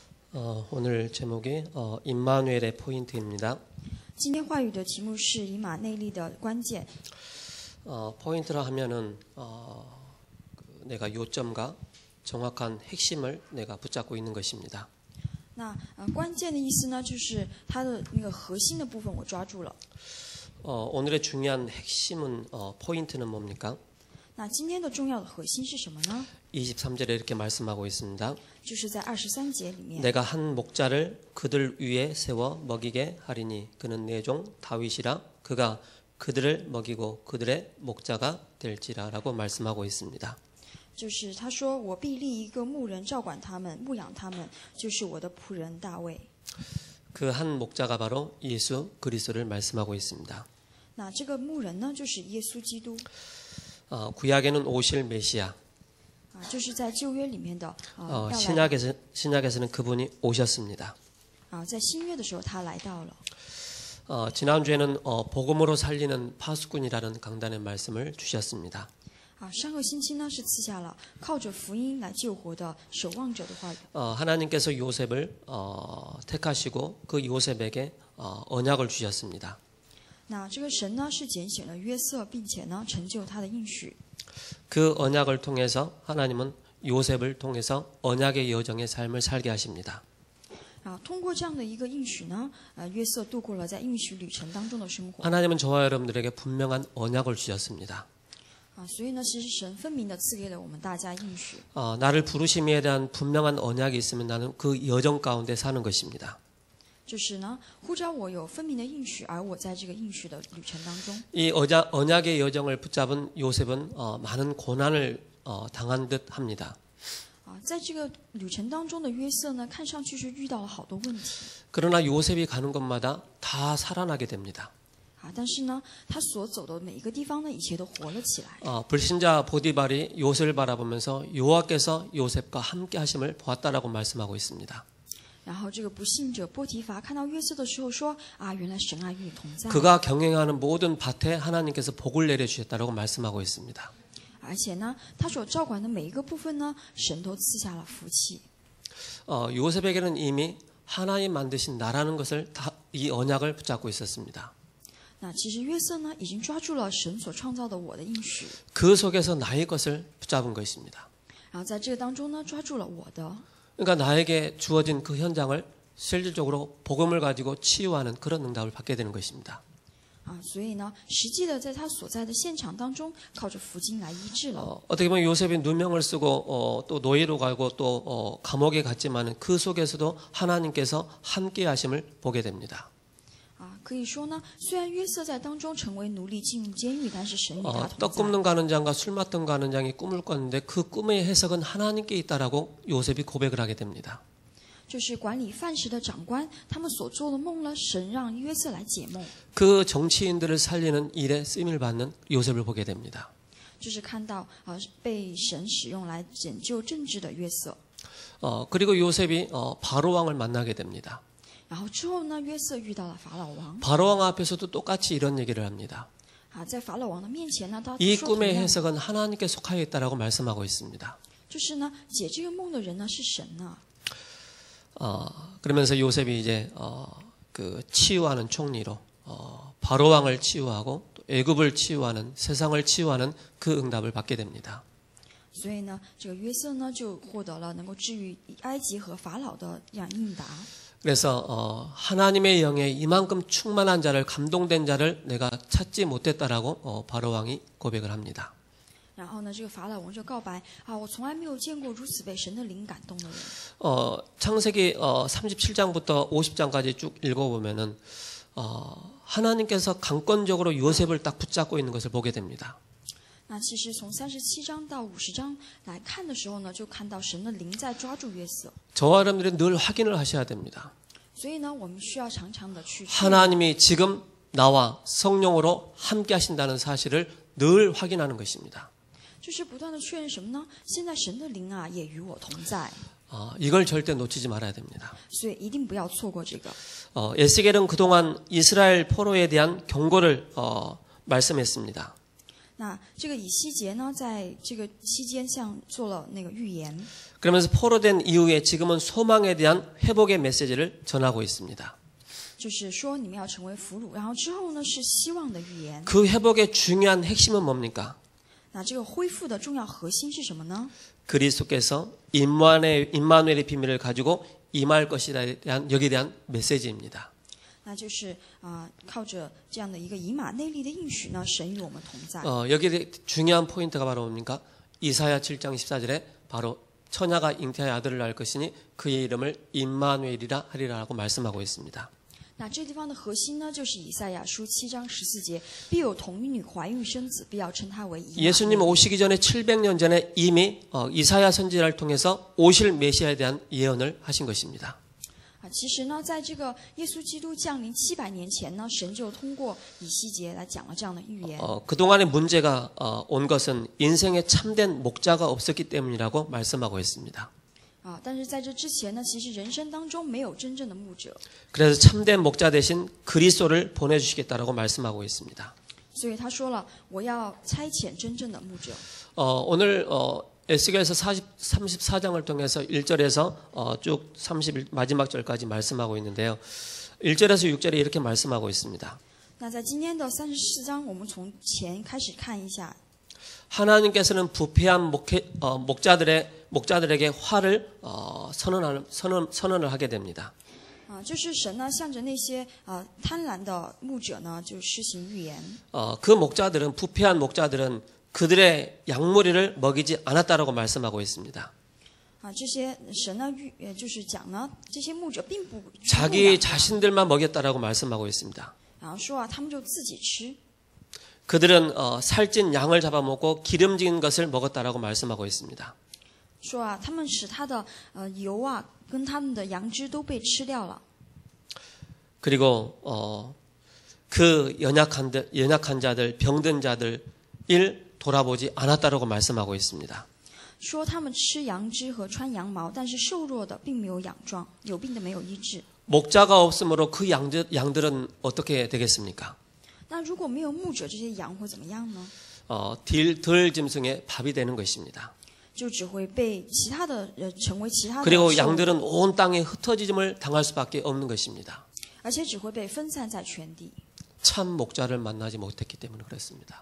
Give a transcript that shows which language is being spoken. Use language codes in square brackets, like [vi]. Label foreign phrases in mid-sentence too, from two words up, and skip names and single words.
[ko] 오늘 제목이 임마누엘의 포인트입니다. [zh] 今天话语的题目是以马内利的关键。 [ko] 포인트라 하면은 내가 요점과 정확한 핵심을 내가 붙잡고 있는 것입니다. [zh] 那关键的意思呢，就是它的那个核心的部分我抓住了。 [ko] 오늘의 중요한 핵심은 포인트는 뭡니까? [zh] 那今天的重要的核心是什么呢？ [ko] 23절에 이렇게 말씀하고 있습니다. [zh] 就是在23节里面。 [ko] 내가 한 목자를 그들 위에 세워 먹이게 하리니 그는 내 종 다윗이라 그가 그들을 먹이고 그들의 목자가 될지라라고 말씀하고 있습니다. [zh] 就是他说我必立一个牧人照管他们牧养他们，就是我的仆人大卫。 [ko] 그 한 목자가 바로 예수 그리스도를 말씀하고 있습니다. [zh] 那这个牧人呢，就是耶稣基督。 [ko] 구약에는 오실 메시아, [zh] 就是在旧约里面的 [ko] 신약에서는 그분이 오셨습니다. [zh] 在新约的时候他来到了。 [ko] 지난주에는 복음으로 살리는 파수꾼이라는 강단의 말씀을 주셨습니다. [zh] 上个星期呢是赐下了靠着福音来救活的守望者的话语。 [ko] 하나님께서 요셉을 택하시고 그 요셉에게 언약을 주셨습니다. [zh] 那这个神呢是拣选了约瑟，并且呢成就他的应许。 [ko] 그 언약을 통해서 하나님은 요셉을 통해서 언약의 여정의 삶을 살게 하십니다. [zh] 通过这样的一个应许呢，约瑟度过了在应许旅程当中的生活。 [ko] 하나님은 저와 여러분들에게 분명한 언약을 주셨습니다. [zh] 所以呢，其实神分明的赐给了我们大家应许。 [ko] 나를 부르심에 대한 분명한 언약이 있으면 나는 그 여정 가운데 사는 것입니다. [zh] 就是呢，呼召我有分明的应许，而我在这个应许的旅程当中。 [ko] 이 언약의 여정을 붙잡은 요셉은 많은 고난을 당한 듯 합니다. [zh] 在这个旅程当中的约瑟呢，看上去是遇到了好多问题。 [ko] 그러나 요셉이 가는 곳마다 다 살아나게 됩니다. [zh] 但是呢，他所走的每一个地方呢，一切都活了起来。 [ko] 불신자 보디발이 요셉을 바라보면서 여호와께서 요셉과 함께 하심을 보았다라고 말씀하고 있습니다. [zh] 然后这个不信者波提乏看到约瑟的时候说：“原来神与你同在。” [ko] 그가 경영하는 모든 밭에 하나님께서 복을 내려 주셨다라고 말씀하고 있습니다. [zh] 而且呢，他所照管的每一个部分呢，神都赐下了福气。 [ko] 요셉에게는 이미 하나님 만드신 나라는 것을 이 언약을 붙잡고 있었습니다. [zh] 那其实约瑟呢，已经抓住了神所创造的我的应许。 [ko] 그 속에서 나의 것을 붙잡은 것입니다. [zh] 然后在这个当中呢，抓住了我的。 [ko] 그러니까 나에게 주어진 그 현장을 실질적으로 복음을 가지고 치유하는 그런 응답을 받게 되는 것입니다. [zh] 所以呢，实际的在他所在的现场当中，靠着福音来医治了。 [ko] 어떻게 보면 요셉이 누명을 쓰고 또 노예로 가고 또 감옥에 갔지만 그 속에서도 하나님께서 함께 하심을 보게 됩니다. [zh] 可以说呢，虽然约瑟在当中成为奴隶进入监狱，但是神与他 [ko] 떡 [zh] 同 [ko] 굽는 [zh] 在。 [ko] 가는 장과 술 맡던 가는 장이 꿈을 꿨는데 그 꿈의 해석은 하나님께 있다라고 요셉이 고백을 하게 됩니다. [zh] 就是管理饭食的长官，他们所做的梦呢，神让约瑟来解梦。 [ko] 그 정치인들을 살리는 일에 쓰임을 받는 요셉을 보게 됩니다. [zh] 就是看到被神使用来拯救政治的约瑟。 [ko] 그리고 요셉이 바로 왕을 만나게 됩니다. [zh] 然后之后呢，约瑟遇到了法老王。 [ko] 바로 왕 앞에서도 똑같이 이런 얘기를 합니다. [zh] 在法老王的面前呢，他 [ko] 이 [zh] 说同 [ko] 꿈의 [zh] 样， [ko] 해석은 하나님께 속하여 있다라고 말씀하고 있습니다. [zh] 就是呢，解这个梦的人呢是神呢。 [ko] 그러면서 요셉이 이제 그 치유하는 총리로 바로 왕을 치유하고 또 애굽을 치유하는 세상을 치유하는 그 응답을 받게 됩니다. [zh] 所以呢，这个约瑟呢就获得了能够治愈埃及和法老的这样应答。 [ko] 그래서 하나님의 영에 이만큼 충만한 자를 감동된 자를 내가 찾지 못했다라고 바로 왕이 고백을 합니다. [zh] 然后呢，这个法老王就告白我从来没有见过如此被神的灵感动的人。 [ko] 창세기 37장부터 50장까지 쭉 읽어보면은 하나님께서 강권적으로 요셉을 딱 붙잡고 있는 것을 보게 됩니다. [zh] 那其实从37章到50章来看的时候呢，就看到神的灵在抓住约瑟。 [ko] 저와 여러분들이 늘 확인을 하셔야 됩니다. [zh] 所以呢，我们需要常常的去 [ko] 하나님이 지금 나와 성령으로 함께 하신다는 사실을 늘 확인하는 것입니다. [zh] 就是不断的确认什么呢？现在神的灵也与我同在。 [ko] 이걸 절대 놓치지 말아야 됩니다. [zh] 所以一定不要错过这个。 [ko] 에스겔은 그동안 이스라엘 포로에 대한 경고를 말씀했습니다. [zh] 那这个以西结呢，在这个期间像做了那个预言， [ko] 그러면서 포로된 이후에 지금은 소망에 대한 회복의 메시지를 전하고 있습니다. [zh] 就是说你们要成为俘虏，然后之后呢是希望的预言。 [ko] 그 회복의 중요한 핵심은 뭡니까? [zh] 那这个恢复的重要核心是什么呢？ [ko] 그리스도께서 임마누엘의 비밀을 가지고 임할 것이라에 대한 여기에 대한 메시지입니다. [zh] 那就是靠着这样的一个以马内利的应许呢，神与我们同在。 [ko] 여기에 중요한 포인트가 바로 뭡니까? 이사야 7장 14절에 바로 처녀가 잉태하여 아들을 낳을 것이니 그의 이름을 임마누엘이라 하리라라고 말씀하고 있습니다. [zh] 那这地方的核心呢，就是以赛亚书7章14节，必有童女怀孕生子，必要称他为以马内利。 [ko] 예수님 오시기 전에 700년 전에 이미 이사야 선지자를 통해서 오실 메시아에 대한 예언을 하신 것입니다. [zh] 其实呢，在这个耶稣基督降临700年前呢，神就通过以西结来讲了这样的预言。 [ko] 그동안의 문제가 온 것은 인생에 참된 목자가 없었기 때문이라고 말씀하고 있습니다. [zh] 但是在这之前呢，其实人生当中没有真正的牧者， [ko] 그래서 참된 목자 대신 그리스도를 보내주시겠다라고 말씀하고 있습니다. [zh] 所以他说了，我要差遣真正的牧者。 [ko] 오늘 에스겔서 34장을 통해서 1절에서 쭉 31 마지막 절까지 말씀하고 있는데요. 1절에서 6절에 이렇게 말씀하고 있습니다. [zh] 那在今天的34章，我们从前开始看一下。 [ko] 하나님께서는 부패한 목자들에게 화를 선언을 하게 됩니다. [zh] 就是神呢，向着那些贪婪的牧者呢，就施行预言。 [ko] 그 목자들은 부패한 목자들은 그들의 양무리를 먹이지 않았다라고 말씀하고 있습니다. [zh] 这些神呢就是讲呢，这些牧者并不 [ko] 자기 자신들만 먹였다라고 말씀하고 있습니다. [zh] 然后说他们就自己吃。 [ko] 그들은 살찐 양을 잡아먹고 기름진 것을 먹었다라고 말씀하고 있습니다. [zh] 说他们使他的油跟他们的羊脂都被吃掉了。 [ko] 그리고 그 연약한 자들, 병든 자들 일 돌아보지 않았다라고 말씀하고 있습니다. [zh] 说他们吃羊脂和穿羊毛，但是瘦弱的并没有养壮，有病的没有医治。 [ko] 목자가 없으므로 그 양들은 어떻게 되겠습니까? [zh] 那如果没有牧者，这些羊会怎么样呢？ [ko] 덜 짐승의 밥이 되는 것입니다. [zh] 就只会被其他的成为其他的 [ko] 그리고 [zh] 兽， [ko] 양들은 온 땅에 흩어짐을 당할 수밖에 없는 것입니다. [zh] 而且只会被分散在全地。 [ko] 참 목자를 만나지 못했기 때문에 그렇습니다.